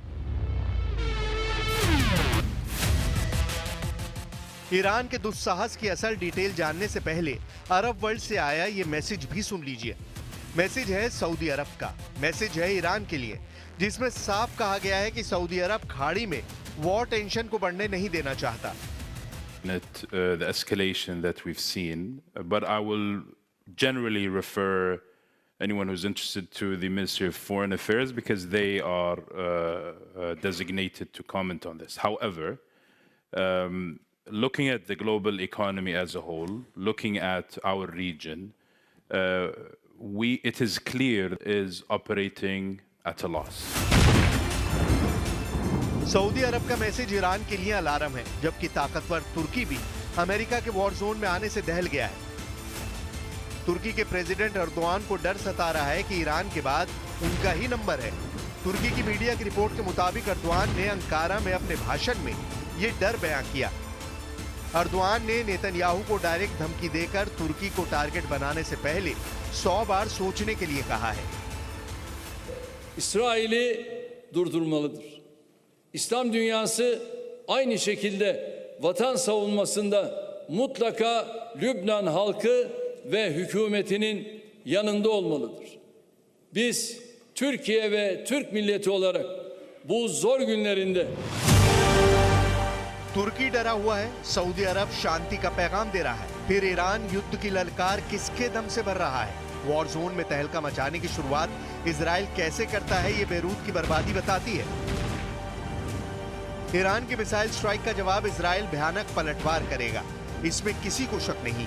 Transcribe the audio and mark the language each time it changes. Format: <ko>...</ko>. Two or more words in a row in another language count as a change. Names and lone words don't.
<hi>ईरान के दुस्साहस की असल डिटेल जानने से पहले</hi> <en>Arab world</en> <hi>से आया ये मैसेज भी सुन लीजिए। मैसेज है सऊदी अरब का, मैसेज है ईरान के लिए, जिसमें साफ कहा गया है कि सऊदी अरब खाड़ी में</hi> <en>war tension</en> <hi>को बढ़ने नहीं देना चाहता।</hi> <en>The escalation that we've seen, but I will generally refer anyone who's interested to the Ministry of Foreign Affairs because they are designated to comment on this. However, looking at the global economy as a whole, looking at our region, it is clear is operating at a loss.</en> <hi>सऊदी अरब का मैसेज ईरान के लिए अलार्म है, जबकि ताकतवर तुर्की भी अमेरिका के</hi> <en>war zone</en> <hi>में आने से दहल गया है। तुर्की के प्रेसिडेंट अर्दोआन को डर सता रहा है कि ईरान के बाद उनका ही नंबर है। तुर्की की मीडिया की रिपोर्ट के मुताबिक अर्दोआन ने अंकारा में अपने भाषण में ये डर बयां किया। अर्दोआन ने नेतन्याहू को डायरेक्ट धमकी देकर तुर्की को टारगेट बनाने से पहले 100 बार सोचने के लिए कहा है।</hi> <tr>İsrail'i durdurmalıdır. İslam dünyası aynı şekilde vatan savunmasında mutlaka Lübnan halkı ve hükümetinin yanında olmalıdır. Biz Türkiye ve Türk milleti olarak bu zor günlerinde</tr> <hi>तुर्की डरा हुआ है, सऊदी अरब शांति का पैगाम दे रहा है, फिर ईरान युद्ध की ललकार किसके दम से भर रहा है?</hi> <en>war zone</en> <hi>में तहलका मचाने की शुरुआत इजराइल कैसे करता है, ये बेरूत की बर्बादी बताती है। ईरान की</hi> <en>missile strike</en> <hi>का जवाब इजराइल भयानक पलटवार करेगा, इसमें किसी को शक नहीं।</hi>